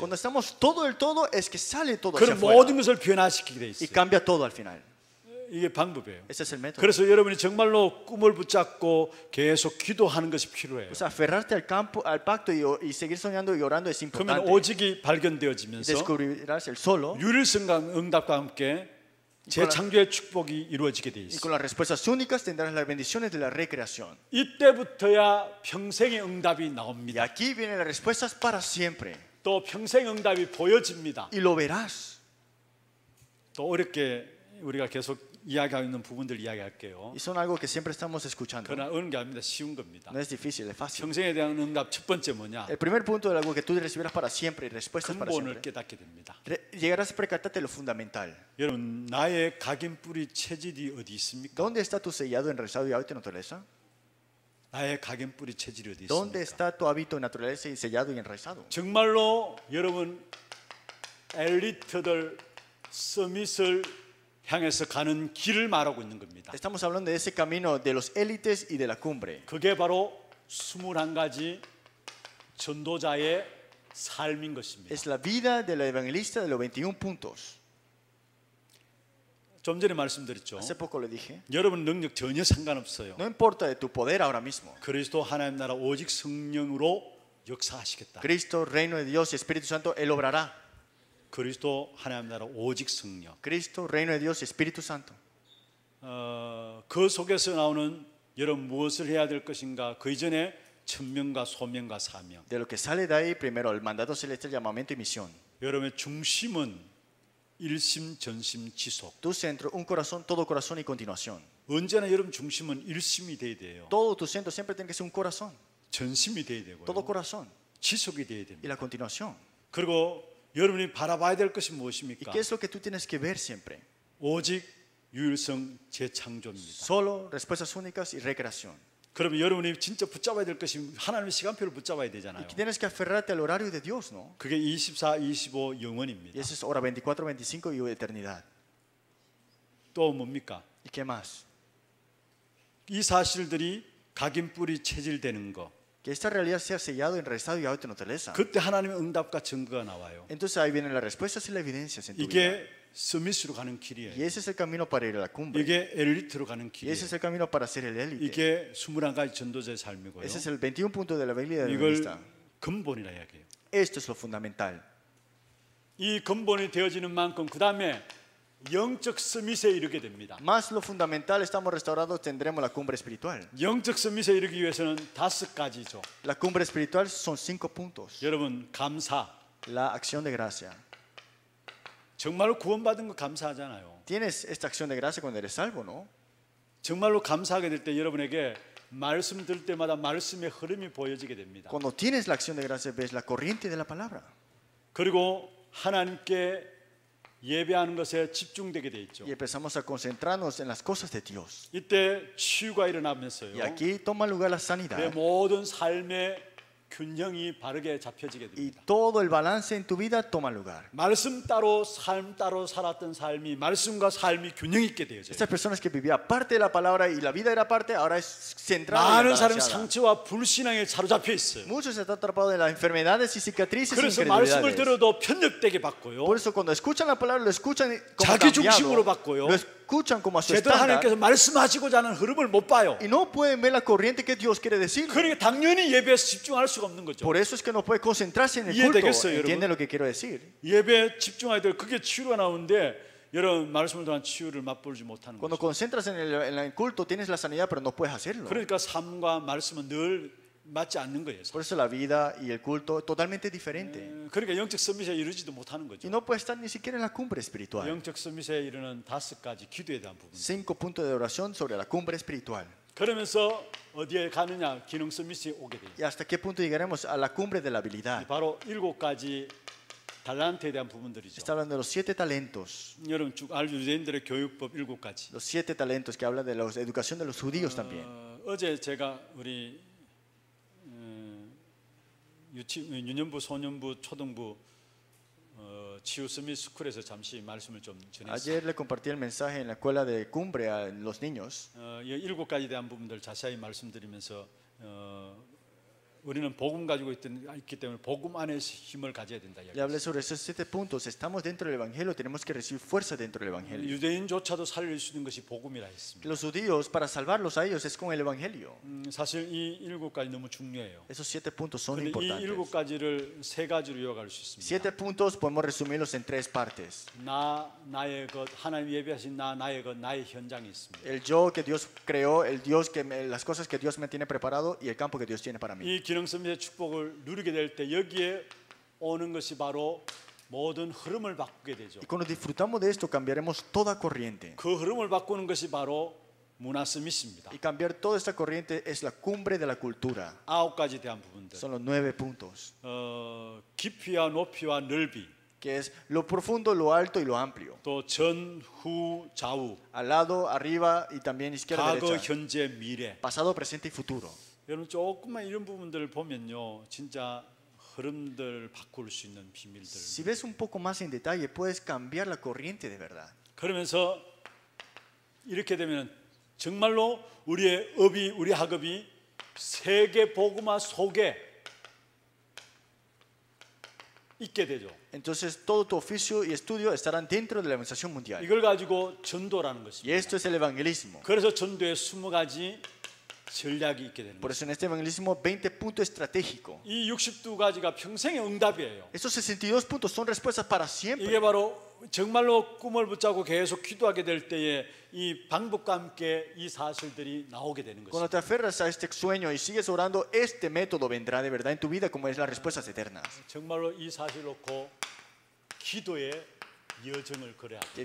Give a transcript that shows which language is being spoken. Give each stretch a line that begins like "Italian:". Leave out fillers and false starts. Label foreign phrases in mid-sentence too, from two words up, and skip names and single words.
Spanish: Cuando estamos todo el todo, es que sale todo hacia
Korean: 그런
Spanish: afuera.
Korean: 모든 것을 변화시키게 돼
Spanish: Y
Korean: 있어요.
Spanish: cambia todo al final.
Korean: 이게 방법이에요.
Spanish: Ese es el método.
Korean: 그래서 여러분이 정말로 꿈을 붙잡고 계속 기도하는 것이 필요해요.
Spanish: O sea, aferrarte al campo, al pacto y seguir soñando y orando es
Korean: 그러면
Spanish: importante.
Korean: 오직이
Spanish: Y
Korean: 발견되어지면서
Spanish: descubrirás el solo
Korean: 유일성과 응답과 함께 재창조의 축복이 이루어지게 돼
Spanish: y
Korean: 있어요.
Spanish: con las respuestas únicas tendrás las bendiciones de la recreación.
Korean: 이때부터야 평생의 응답이
Spanish: Y
Korean: 나옵니다.
Spanish: aquí vienen las respuestas para siempre.
Korean: 또 평생 응답이 보여집니다.
Spanish: Y lo verás.
Korean: 또 어렵게 우리가 계속 이야기하고 있는 부분들 이야기할게요.
Spanish: Y son algo que siempre estamos escuchando.
Korean: 그러나 어려운 게 아닙니다. 쉬운 겁니다.
Spanish: No es difícil, es fácil.
Korean: 평생에 대한 응답 첫 번째 뭐냐?
Spanish: El primer punto de algo que tú recibirás para siempre y respuestas para
Korean: 근본을
Spanish: siempre.
Korean: 깨닫게 됩니다.
Spanish: Llegarás a percatarte lo fundamental.
Korean: 여러분, 나의 각인 뿌리 체질이 어디 있습니까?
Spanish: ¿Dónde está tu sellado, enraizado y hábito de naturaleza?
Korean: 나의 각인 뿌리 체질이 어디
Spanish: ¿Dónde
Korean: 있습니까?
Spanish: está tu hábito de naturaleza y sellado y enraizado?
Korean: 정말로 여러분 엘리트들 서밋을 향해서 가는 길을 말하고 있는 겁니다.
Spanish: Estamos hablando de ese camino de los élites y de la cumbre.
Korean: 그게 바로 21가지 전도자의 삶인 것입니다.
Spanish: Es la vida del evangelista de los 21 puntos.
Korean: 좀 전에 말씀드렸죠.
Spanish: Hace poco le dije.
Korean: 여러분 능력 전혀 상관없어요.
Spanish: No importa de tu poder ahora mismo.
Korean: 그리스도 하나님 나라 오직 성령으로 역사하시겠다.
Spanish: Cristo, reino de Dios y Espíritu Santo, Él obrará.
Korean: 그리스도 하나님 나라 오직 성령.
Spanish: Cristo, reino de Dios y Espíritu Santo.
Korean: 그 속에서 나오는 여러분 무엇을 해야 될 것인가? 그 이전에 천명과 소명과 사명.
Spanish: De lo que sale de ahí, primero el mandato celestial, llamamiento y misión.
Korean: 여러분의 중심은 일심 전심 지속.
Spanish: Tu centro, un corazón, todo corazón y continuación.
Korean: 언제나 여러분 중심은 일심이 돼야 돼요.
Spanish: Todo tu centro siempre tiene que ser un corazón.
Korean: 전심이 돼야 되고요.
Spanish: Todo corazón.
Korean: 지속이 돼야
Spanish: Y
Korean: 됩니다.
Spanish: la continuación.
Korean: 그리고 여러분이 바라봐야 될 것이
Spanish: ¿Y
Korean: 무엇입니까?
Spanish: qué es lo que tú tienes que ver siempre?
Korean: 오직 유일성 재창조입니다.
Spanish: Solo respuestas únicas y recreación.
Korean: 그러면 여러분이 진짜 붙잡아야 될 것이 하나님의 시간표를 붙잡아야
Spanish: Y
Korean: 되잖아요.
Spanish: tienes que aferrarte al horario de Dios, ¿no?
Korean: 그게 24, 25
Spanish: Y
Korean: 영원입니다.
Spanish: esa es hora 24, 25 y eternidad.
Korean: 또 뭡니까?
Spanish: ¿Y qué más?
Korean: 이 사실들이 각인 뿌리 체질되는 거.
Spanish: Que esta realidad sea sellado, enraizado y hábito de naturaleza.
Korean: 그때 하나님의 응답과 증거가 나와요.
Spanish: Entonces ahí vienen las respuestas y las evidencias en tu vida.
Korean: 이게 서밋으로 가는
Spanish: Y
Korean: 길이에요.
Spanish: ese es el camino para ir a la cumbre.
Korean: 이게 엘리트로 가는
Spanish: Y
Korean: 길이에요.
Spanish: ese es el camino para ser el élite.
Korean: 이게 21가지 전도자의 삶이고요.
Spanish: Ese es el 21 punto de la Biblia del
Korean: 이걸
Spanish: evangelista.
Korean: 근본이라 이야기해요.
Spanish: Esto es lo fundamental.
Korean: 이 근본이 되어지는 만큼 그 다음에 영적 서밋에 이르게 됩니다.
Spanish: Más lo fundamental, estamos restaurados, tendremos la cumbre espiritual.
Korean: 영적 서밋에 이르기 위해서는 5가지죠.
Spanish: La cumbre espiritual son 5 puntos.
Korean: 여러분 감사.
Spanish: La acción de gracia.
Korean: 정말로 구원받은 거 감사하잖아요.
Spanish: Tienes esta acción de gracia cuando eres salvo, ¿no?
Korean: 정말로 감사하게 될 때 여러분에게 말씀 들 때마다 말씀의 흐름이 보여지게 됩니다.
Spanish: Cuando tienes la acción de gracia ves la corriente de la palabra.
Korean: 그리고 하나님께 예배하는 것에 집중되게 돼 있죠.
Spanish: Y empezamos a concentrarnos en las cosas de Dios.
Korean: 이때 치유가 일어나면서요.
Spanish: Y aquí toma lugar la
Korean: 내
Spanish: sanidad.
Korean: 모든 삶의 균형이 바르게 잡혀지게
Spanish: y
Korean: 됩니다.
Spanish: todo el balance en tu vida toma lugar.
Korean: 말씀 따로 삶 따로 살았던 삶이 말씀과 삶이 균형 있게 되어져요.
Spanish: Estas personas que vivían parte de la palabra y la vida era parte, ahora es centrada y
Korean: 많은 사람이
Spanish: balanceada.
Korean: 상처와 불신앙에 사로잡혀 있어요.
Spanish: Muchos están atrapados en las enfermedades y cicatrices y
Korean: 그래서 말씀을
Spanish: incredulidades.
Korean: 들어도 편협되게 받고요.
Spanish: Por eso cuando escuchan la palabra lo escuchan como
Korean: 자기
Spanish: cambiado,
Korean: 중심으로 받고요.
Spanish: lo escuchan como a su
Korean: 제대로
Spanish: estándar
Korean: 하나님께서 말씀하시고자 하는 흐름을 못 봐요.
Spanish: y no pueden ver la corriente que Dios quiere decir.
Korean: 그러니까 당연히 예배에서 집중할 수가 없는 거죠.
Spanish: Por eso es que no puede concentrarse en el
Korean: 이해되겠어요,
Spanish: culto. ¿Entienden
Korean: 여러분?
Spanish: lo que quiero decir?
Korean: 예배에 집중해야 될 그게 치유가 나오는데 여러분 말씀을 통한 치유를 맛보지 못하는
Spanish: Cuando
Korean: 거죠.
Spanish: concentras en el culto tienes la sanidad pero no puedes hacerlo.
Korean: 그러니까 삶과 말씀은 늘 맞지 않는 거예요.
Spanish: Por eso la vida y el culto es totalmente diferente.
Korean: 그러니까 영적 서밋에 이르지도 못하는
Spanish: Y
Korean: 거죠.
Spanish: no puede estar ni siquiera en la cumbre espiritual.
Korean: 영적 서밋에 이르는 5가지 기도에 대한 부분.
Spanish: 5 puntos de oración sobre la cumbre espiritual.
Korean: 그러면서 어디에 가느냐 기능 서밋이 오게 돼요.
Spanish: ¿Y hasta qué punto llegaremos a la cumbre de la habilidad?
Korean: 바로 7가지 달란트에 대한 부분들이죠.
Spanish: Está hablando de los 7 talentos.
Korean: 여러분 쭉 알죠. 유대인들의 교육법 7가지.
Spanish: Los 7 talentos que habla de la educación de los judíos también.
Korean: 어제 제가 우리 유년부, 소년부, 초등부 치유 서밋 스쿨에서 잠시 말씀을 좀 전했어요.
Spanish: Ayer le compartí el mensaje en la escuela de cumbre a los niños.
Korean: 이 7가지에 대한 부분들 자세히 말씀드리면서 우리는 복음 가지고 있기 때문에 복음 안에서 힘을 가져야 된다.
Spanish: Le hablé sobre esos 7 puntos. Estamos dentro del Evangelio, tenemos que recibir fuerza dentro del Evangelio.
Korean: 유대인조차도 살릴 수 있는 것이 복음이라 했습니다.
Spanish: Los judíos, para salvarlos a ellos, es con el Evangelio.
Korean: 사실 이 7가지 너무 중요해요.
Spanish: Esos 7 puntos son
Korean: 그런데 이
Spanish: importantes.
Korean: 7가지를 3가지로 요약할 수 있습니다.
Spanish: 7 puntos podemos resumirlos en 3 partes.
Korean: 나의 것, 하나님 예배하신 나의 것, 나의 현장이 있습니다.
Spanish: El yo que Dios creó, el Dios las cosas que Dios me tiene preparado y el campo que Dios tiene para mí.
Korean: 이 기능 서밋의 축복을 누리게 될 때 여기에 오는 것이 바로 모든 흐름을 바꾸게 되죠.
Spanish: Y cuando disfrutamos de esto, cambiaremos toda corriente.
Korean: 그 흐름을 바꾸는 것이 바로 문화 서밋입니다.
Spanish: Y cambiar toda esta corriente es la cumbre de la cultura.
Korean: 9가지 대한 부분들.
Spanish: Son los 9 puntos.
Korean: 깊이와 높이와 넓이,
Spanish: Que es lo profundo, lo alto y lo amplio.
Korean: 또 전, 후, 좌우,
Spanish: Al lado, arriba y también izquierda,
Korean: 과거,
Spanish: derecha.
Korean: 현재, 미래.
Spanish: Pasado, presente y futuro.
Korean: 여러분 조금만 이런 부분들을 보면요, 진짜 흐름들 바꿀 수 있는 비밀들.
Spanish: Si ves un poco más en detalle, puedes cambiar la corriente de verdad.
Korean: 그러면서 이렇게 되면 정말로 우리의 업이, 우리 학업이 세계 복음화 속에 있게 되죠.
Spanish: Entonces todo tu oficio y estudio estarán dentro de la organización mundial.
Korean: 이걸 가지고 전도라는
Spanish: Y
Korean: 것입니다.
Spanish: esto es el evangelismo.
Korean: 그래서 전도에 20가지 전략이 있게 되는
Spanish: Por
Korean: 거죠.
Spanish: eso en este evangelismo 20 puntos estratégicos.
Korean: 이 62가지가 평생의 응답이에요.
Spanish: Estos 62 puntos son respuestas para siempre.
Korean: 이게 바로 정말로 꿈을 붙잡고 계속 기도하게 될 때에 이 방법과 함께 이 사실들이 나오게 되는
Spanish: Cuando
Korean: 것입니다.
Spanish: te aferras a este sueño y sigues orando, este método vendrá de verdad en tu vida como es las respuestas eternas.
Korean: 정말로 이 사실 놓고 기도의 여정을 걸어야 돼요.